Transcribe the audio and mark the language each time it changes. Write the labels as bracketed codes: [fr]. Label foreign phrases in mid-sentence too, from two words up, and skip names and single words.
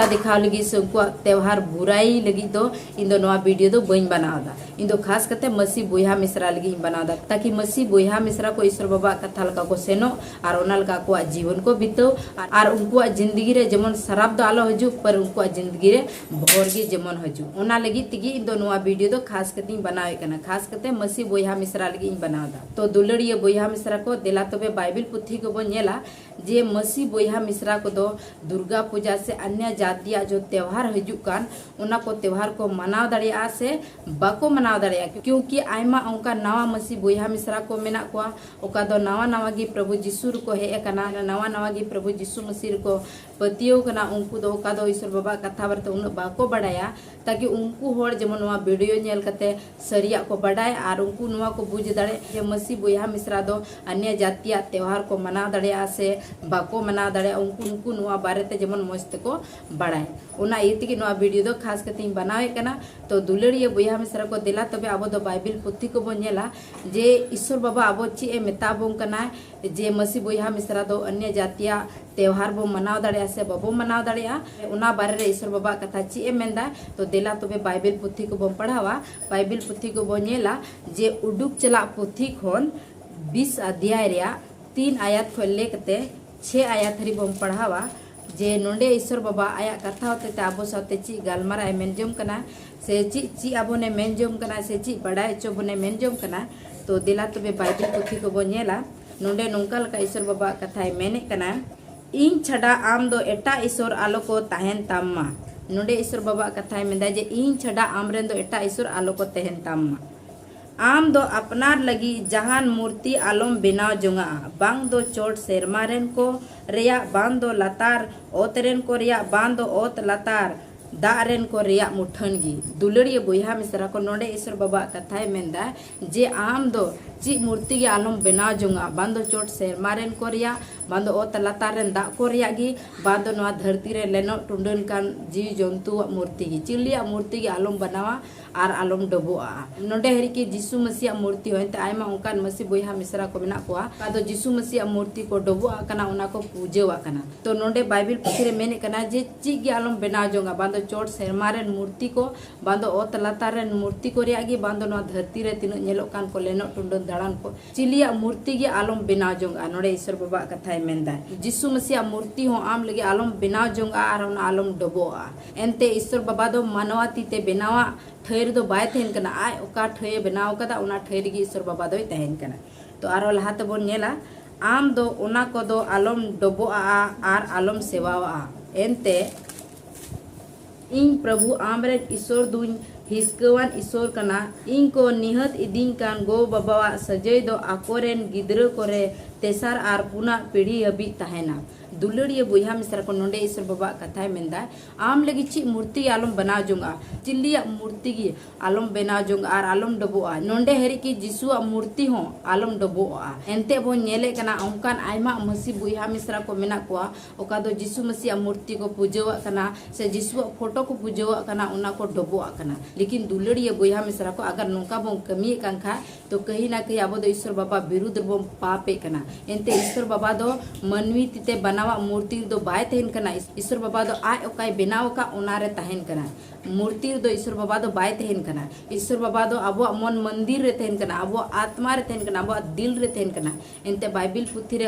[sat] दिखाव लगी से उनको त्योहार बुराई लगी तो इन दो नोआ वीडियो दो बई बनावदा इन दो खास करते मसीह बोया मिश्रा लगी बनावदा ताकि मसीह बोया मिश्रा को ईश्वर बाबा कथा लका को सेनो और ओना लका को जीवन को बितो और उनको जिंदगी रे जेमन शराब दो आलो हजू पर उनको जिंदगी रे भोरगी जेमन हजू ओना लगी तिगी इन दो नोआ वीडियो दो खास करते बनावे कना खास करते मसीह बोया मिश्रा लगी बनावदा तो दुलड़िया बोया मिश्रा को देला तबे बाइबिल पुथी को बन नेला जे मसीह बोया मिश्रा को दो दुर्गा पूजा [hi] से अन्य जातिया जो त्योहार [sat] हजुक कान उना को त्योहार को मनाव दाड़िया से बाको मनाव दाड़िया क्योंकि आयमा उनका नवा मसीह बोया मिश्रा को मेना को ओका दो नवा नवा गी प्रभु जिसु को हे कना नवा नवा गी प्रभु जिसु मसीह को पतियो कना उनको दो ओका दो ईश्वर बाबा कथा बरते उन बाको बड़ाया ताकि उनको होड़ जेमन नवा वीडियो नेल कते सरिया को बड़ाय और उनको नवा को बुझ दाड़े जे मसीह बोया मिश्रा दो [hi] अन्य जातिया [sat] त्योहार को मनाव दाड़िया से बाको मनाव दाड़िया उनको नवा बारेते जेमन मस्त को बड़ाय उना इति नवा वीडियो दो खास करते बनावे कना तो दुलड़िया बोया मिश्रा को दिला तबे आबो दो बाइबिल पुथी को बन नेला जे ईश्वर बाबा आबो ची ए मेताबों कना जे मसीह बोया मिश्रा दो [hi] अन्य जातिया [sat] त्योहार बो मनाव दाड़िया से बाबो मनाव दाड़िया उना बारे रे ईश्वर बाबा कथा ची ए मेंदा तो दिला तबे बाइबिल पुथी को बम पढ़ावा बाइबिल पुथी को बन नेला जे उडुक चला पुथी खोन 20 अध्याय रे 3 आयत खो लेकते 6 आयत हरी बम पढ़ावा जे नोंडे ईश्वर बाबा आया कथा होते ते आबो साथे ची गालमारा मेनजोम कना से ची आबो ने मेनजोम कना से ची बड़ाय चोबो ने मेनजोम कना तो दिला तबे बाइबिल पुथी को बो नेला नोंडे नोंकल का ईश्वर बाबा कथाय मेने कना इन छड़ा आम दो एटा ईश्वर आलो को तहन ताम्मा नोंडे ईश्वर बाबा कथाय मेंदा जे इन छड़ा आमरेन दो एटा ईश्वर आलो को तहन ताम्मा आम दो अपनार लगी जहान मूर्ति आलम बेनाव जोंगा बांग दो चोट सेरमारेन को रेया बांग दो लतार ओतरेन को रेया बांग दो ओत लतार दारेन को रेया मुठनगी दुलड़िया बोया मिश्रा को नोंडे ईश्वर बाबा कथाय मेंदा जे आम दो ची मूर्ति के आलम बेनाव जोंगा बांदो चोट सेरमारेन को रेया बांदो ओत लतारेन दा को रेया गी बांदो नवा धरती रे लेनो टुंडन कान जीव जंतु मूर्ति गी चिलिया मूर्ति के आलम बनावा और आलम डबोआ नोंडे हरि के जिसु मसीह मूर्ति होते आयमा उनकान मसीह बोया मिश्रा को मेना कोआ आदो जिसु मसीह मूर्ति को डबोआ कना उना को पूजेवा कना तो नोंडे बाइबिल पुथी रे मेने कना जे ची गे आलम बेनाव जोंगा बांदो चोट सेरमारेन मूर्ति को बांदो ओत लतारेन मूर्ति को रेया गी बांदो नवा धरती रे तिनो नेलो कान को लेनो टुंडन दाड़ान को चिलिया मूर्ति गे आलम बेनाव जोंगा नोंडे ईश्वर बाबा कथाय मेंदा जिसु मसीह मूर्ति हो आम लगे आलम बेनाव जोंगा और उना आलम डबोआ एनते ईश्वर बाबा दो मानवाती ते बेनावा ठैर दो बाय तहन कना आय ओका ठै बनाव कदा उना ठैर गी ईश्वर बाबा दोय तहन कना तो आरो लहाते बोन नेला आम दो उना को दो आलम डबोआ आर आलम सेवावा एनते इन प्रभु आमरे ईश्वर दुन हिस्कवान ईश्वर कना इनको निहत इदिन कान गो बाबा सजय दो आकोरेन गिद्र कोरे तेसार आर पुना पीढ़ी हबी तहना दुलड़िया बोहा मिश्रा को नोंडे ईश्वर बाबा कथाय मेंदा आम लगी ची मूर्ति आलम बना जोंगा चिल्लिया मूर्ति की आलम बना जोंगा और आलम डबोआ नोंडे हरि की जिसुआ मूर्ति हो आलम डबोआ एंते बो नेले कना ओंकान आयमा मसी बोहा मिश्रा को मेना कोआ ओका दो जिसु मसीह मूर्ति को पूजवा कना से जिसुआ फोटो को पूजवा कना उना को डबोआ कना लेकिन दुलड़िया बोहा मिश्रा को अगर नोंका बो कमी कांखा तो [hi] कहीं ना कहीं [sat] अब ईश्वर बाबा विरुद्ध बो पापे कना एंते ईश्वर बाबा दो मनवी तिते बनावा मूर्ति दो बाय तहन कना ईश्वर बाबा दो आय ओकाय बनाव का ओनारे तहन कना मूर्ति दो ईश्वर बाबा दो बाय तहन कना ईश्वर बाबा दो अब [hi] मन मंदिर [sat] रे तहन कना अब आत्मा रे तहन कना अब दिल रे तहन कना एंते बाइबिल पुथी रे